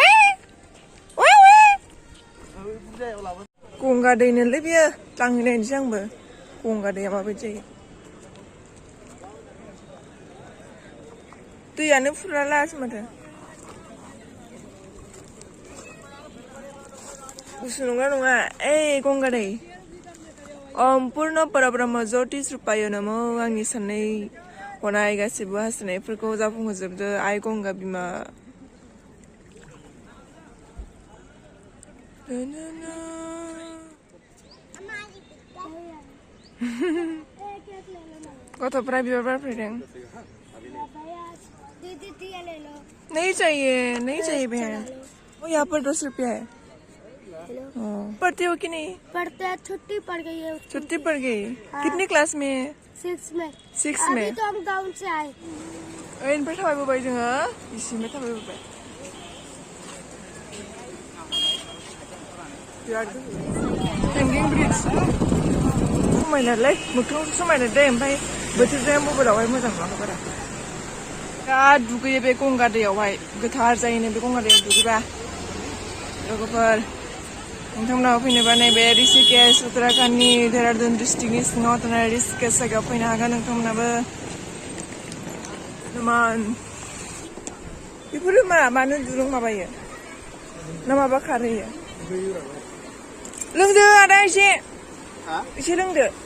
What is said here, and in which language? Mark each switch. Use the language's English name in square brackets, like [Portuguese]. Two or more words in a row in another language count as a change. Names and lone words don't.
[Bodo] गंगा दै नोलै बियो लांहैनायनोसै आंबो गंगा दैया माबायदि जायो दैयानो फुरा लासो माथो गुसु नंगौना नङा गंगा दै [Sanskrit] अम्पुर्ण परब्रह्म ज्योति रूपाय नमो [Bodo] आंनि साननाय हनाय गासिबो हास्थायनायफोरखौ जाफुंहोजोबदो आइ गंगा बिमा गथ'फ्रा बिबार बारफैदों [Hindi] नहीं चाहिए बहन वो यहाँ पर 10 रुपया है पढ़ते हो कि नहीं पढ़ते हैं छुट्टी पड़ गई है छुट्टी पड़ गई कितनी क्लास में 6 में अभी तो हम गाँव से आए [Bodo] ओरैनिफ्राय थाबायबोबाय जोङो इसिनिफ्राय थाबायबोबाय बिराद हेंगिं ब्रिज समायनालै मोखां समायना दै ओमफ्राय बोथोरजों मबाइलावहाय मोजां नङा बारा बिराद दुगैयो बे गंगा दैयावहाय गोथार जायोनो बे गंगा दैयाव दुगैबा लोगोफोर नोंथांमोनाव फैनोबा नैबे ऋषिकेश उत्तराखन्डनि देहरादुन डिस्ट्रिक्टनि सिङाव थानाय ऋषिकेश जायगायाव फैनो हागोन नोंथांमोनाबो बेफोरो मानो दुरुं माबायो ना माबा खारहैयो लोंदो आदा एसे लोंदो